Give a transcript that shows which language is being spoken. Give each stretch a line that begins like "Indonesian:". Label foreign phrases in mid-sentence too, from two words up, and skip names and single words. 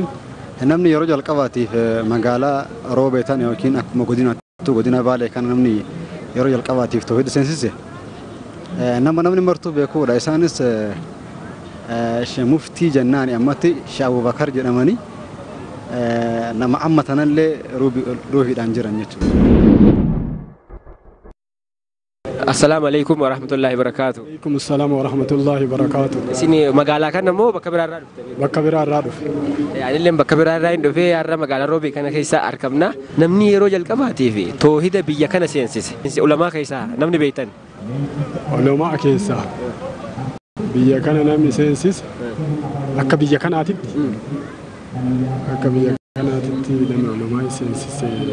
Oromo: Namni yeroo jalqabaatiif magaalaa Roobeetan yookiin akkuma godina Baalee kan namni yeroo jalqabaatiif toohida seensise. namni martuu beekuudha. Isaanis muftii jennaani ammatti Sheikh Abubakar jedhamani nama amma tanallee ruuhiidhaan jiran jechuudha.
Arabic: السلام عليكم ورحمة الله وبركاته. عليكم السلام ورحمة الله وبركاته.
Oromo: Sini magaalaa kana moo bakka biraarraa dhufte? Bakka biraarraa dhufe. Anillee bakka biraarraa hin dhufe har'a magaalaa Roobee kana keessa argamna. Namni yeroo jalqabaatiif toohida biyya kana seensise. Ulamaa keessaa namni beektan? Ulamaa keessaa biyya kana namni seensise akka biyya kanaatitti nama ulamaa seensise.